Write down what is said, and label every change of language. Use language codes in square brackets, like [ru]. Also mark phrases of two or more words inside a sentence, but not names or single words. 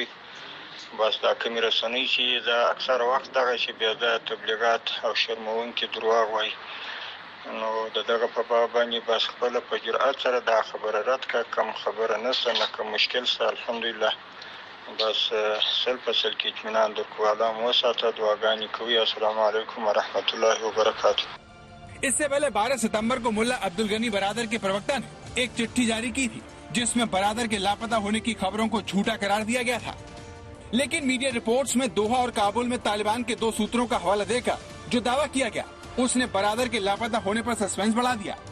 [ps] بس دا کومې رسنۍ چې دا اکثره وخت دغه چې بیا د تبلیغات او شرموونکي دروغ وایي، نو د دغه په باب باندې بس خپله په جرأت سره دا خبره رد کړه. کوم خبره نشته، نه کوم مشکل شته. الحمدلله بس سل په سل کې اطمینان درکو. الله مو ساته، دعاګانې کوي. [ar] السلام علیکم ورحمۃ اللہ وبرکاتہ. [hi] इससे पहले 12 सितंबर को मुल्ला अब्दुल गनी बरादर के प्रवक्ता ने एक चिट्ठी जारी की थी, जिसमें बरादर के लापता होने की खबरों को झूठा करार दिया गया था। लेकिन मीडिया रिपोर्ट्स में दोहा और काबुल में तालिबान के 2 सूत्रों का हवाला देकर जो दावा किया गया, उसने बरादर के लापता होने पर सस्पेंस बढ़ा दिया।